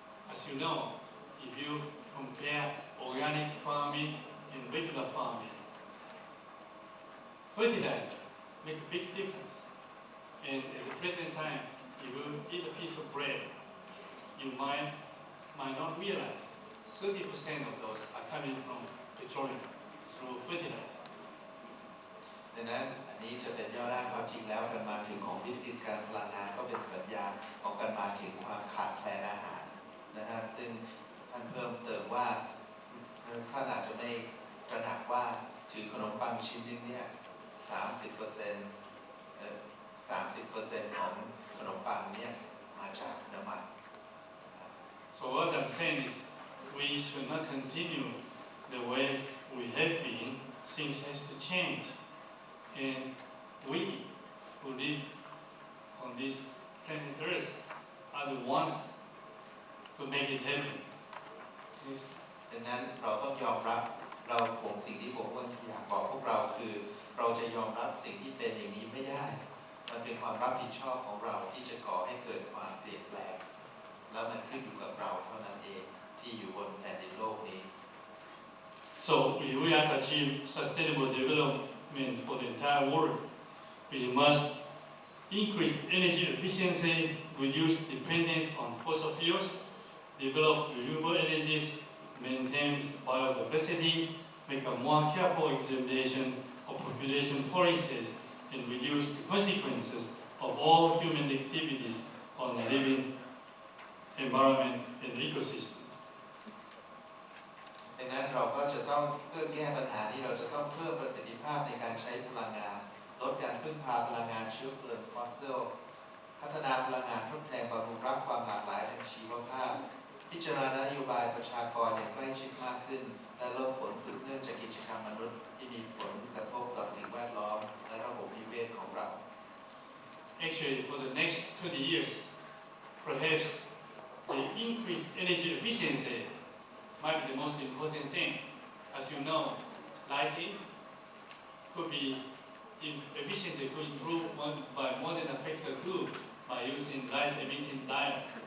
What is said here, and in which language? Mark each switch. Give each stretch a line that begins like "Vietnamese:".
English: As you know, if you compare organic farming and regular farming, fertilizer makes a big difference. And at the present time, if you eat a piece of bread, you might not realize 30% of those are coming from petroleum through fertilizer.
Thai: ดังนั้นอันนี้จะเป็นย่อร่างความจริงแล้วการมาถึงของวิกฤตการพลังงานก็เป็นสัญญาณของการมาถึงความขาดแคลนอาหารนะฮะซึ่งท่านเพิ่มเติมว่าท่านอาจจะไม่ตระหนักว่าถือขนมปังชิ้นนึงเนี่ย 30% ของขนมปังเนี่ยมาจากน้ำมัน
English: So what I'm saying is we should not continue the way we have been. Things has to change. And we who live on this planet Earth are the ones to make it happen. Yes.
Thai: ดังนั้นเราต้องยอมรับเราผมสิ่งที่ผมอยากบอกพวกเราคือเราจะยอมรับสิ่งที่เป็นอย่างนี้ไม่ได้มันเป็นความรับผิดชอบของเราที่จะก่อให้เกิดความเปลี่ยนแปลงแล้วมันขึ้นอยู่กับเราเท่านั้นเองที่อยู่บนแผ่นดินโลกนี้
English: So if we are to achieve sustainable development for the entire world, we must increase energy efficiency, reduce dependence on fossil fuels, develop renewable energies, maintain biodiversity, make a more careful examination of population policies, and reduce the consequences of all human activities on the living environment and ecosystems.
Thai: ดังนั้นเราก็จะต้องเพื่อแก้ปัญหานี้เราจะต้องเพิ่มประสิทธิภาพในการใช้พลังงานลดการพึ่งพาพลังงานเชื้อเพลิงฟอสซิลพัฒนาพลังงานทดแทนบำรุงรักความหลากหลายทางชีวภาพพิจารณานโยบายประชากรอย่างใกล้ชิดมากขึ้นและลดผลสืบเนื่องจากกิจกรรมมนุษย์ที่มีผลกระทบต่อสิ่งแวดล้อมและระบบนิเวศของเรา
English: Actually, for the next 20 years, perhaps the increased energy efficiency might be the most important thing. As you know, lighting could be efficiency could improve by more than a factor 2 by using light-emitting diode.